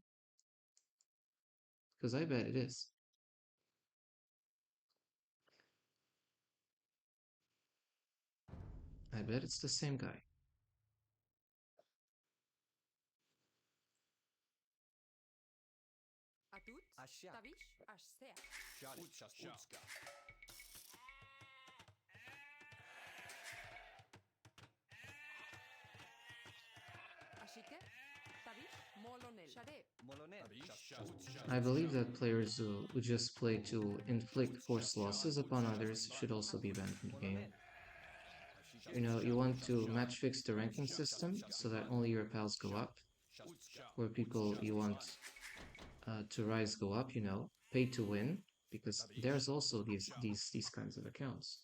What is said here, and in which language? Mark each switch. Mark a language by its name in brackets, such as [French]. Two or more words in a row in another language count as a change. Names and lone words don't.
[English] Because I bet it is. I bet it's the same guy. Atut, Asha. tabish, ashsea. Shot it. Utska. Ashike, tabish, molonel. Shade, Molonel. I believe that players who just play to inflict forced losses upon others should also be banned from the game. You know, you want to match fix the ranking system so that only your pals go up, or people you want to rise go up, you know, pay to win, because there's also these kinds of accounts.